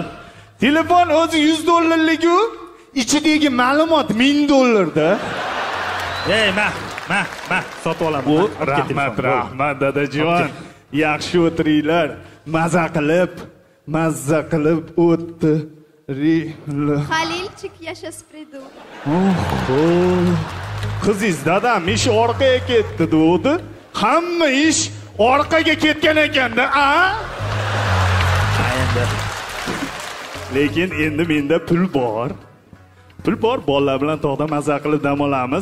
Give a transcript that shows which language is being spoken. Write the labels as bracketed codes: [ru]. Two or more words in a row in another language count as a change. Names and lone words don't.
[uz] Telefon o'zi $100 ichidagi ma'lumot $1000 ma, sotib olaman. Bu rahmat dadajon. Yaxshi o'tiringlar. Mazza qilib o'tiringlar. [ru] Halilchik, я сейчас приду. [uz] Qizingiz dadam ish orqaga ketdi dedi. Hamma ish orqaga ketgan ekanda, Lekin endi menda pul bor. Bolalar bilan tog'da mazza qilib dam olamiz.